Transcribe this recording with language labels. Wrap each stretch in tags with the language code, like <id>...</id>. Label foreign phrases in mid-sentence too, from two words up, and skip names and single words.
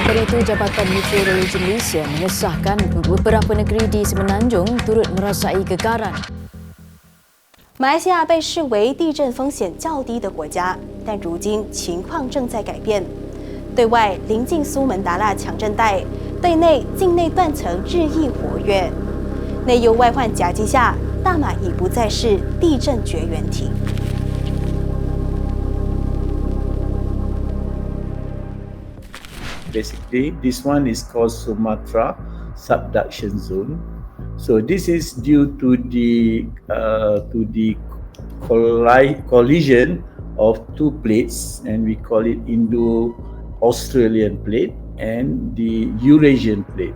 <ms>itu, Jabatan Meteorologi Malaysia mengesahkan beberapa negeri di Semenanjung turut merasai gekaran.</ms> <zh>马来西亚被视为地震风险较低的国家，但如今情况正在改变。对外临近苏门答腊强震带，对内境内断层日益活跃。内忧外患夹击下，大马已不再是地震绝缘体。</zh> <en>Basically, this one is called Sumatra subduction zone. So this is due to the collision of two plates, and we call it Indo-Australian plate and the Eurasian plate.</en>